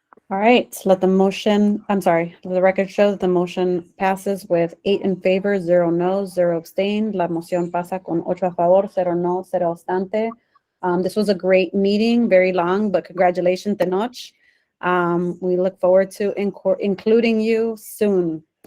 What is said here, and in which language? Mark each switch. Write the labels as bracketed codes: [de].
[en] All right, let the record show that the motion passes with 8 in favor, 0 no, 0 abstained. [es] La moción pasa con 8 a favor, 0 no, 0 obstante. [en] This was a great meeting, very long, but congratulations, Tenoch. We look forward to including you soon.